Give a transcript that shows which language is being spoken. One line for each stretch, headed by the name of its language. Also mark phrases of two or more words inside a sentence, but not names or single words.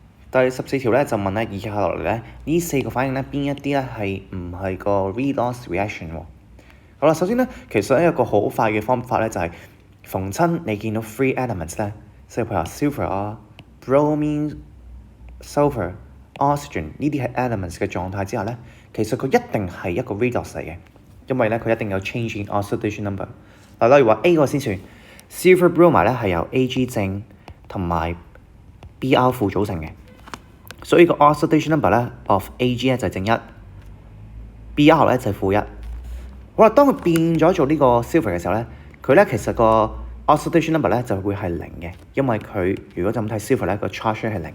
Cantonese: 第14條咧就問咧，以下落嚟咧呢4個反應咧邊一啲咧係唔係個
English: redox reaction
Cantonese: 喎？好啦，首先咧其實有一個好快嘅方法咧就係、逢親你見到
English: free elements
Cantonese: 咧，即係譬如話 sulfur 啊、bromine、sulfur、oxygen 呢啲係 elements 嘅狀態之下咧，其實佢一定係一個 redox 嚟嘅，因為咧佢一定有
English: change in oxidation number。
Cantonese: 嗱，例如話 A 嗰個先算
English: sulfur bromide
Cantonese: 咧係由 Ag 正同埋 Br 負組成嘅。所以個
English: oxidation number
Cantonese: 咧 of Ag 咧就係正1 ，Br 咧就係負1。好啦，當佢變咗做呢個 sulfur 嘅時候咧，佢咧其實個
English: oxidation number
Cantonese: 咧就會係0嘅，因為佢如果就咁睇 sulfur 咧個 charge 係0。